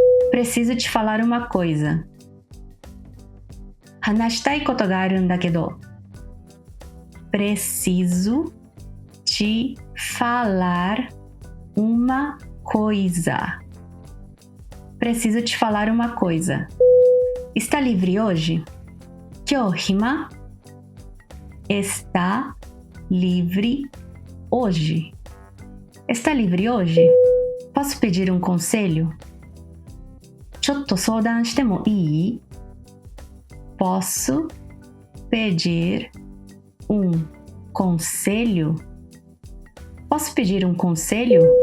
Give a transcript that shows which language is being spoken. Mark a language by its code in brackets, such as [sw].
[pt] Preciso te falar uma coisa. [ja] 話したいことがあるんだけど. [pt] Preciso te falar uma coisa. Preciso te falar uma coisa. Está livre hoje? [ja] 今日暇? [pt] Está livre hoje. Está livre hoje? Posso pedir um conselho? [ja] ちょっと相談してもいい? [pt] Posso pedir um conselho? Posso pedir um conselho?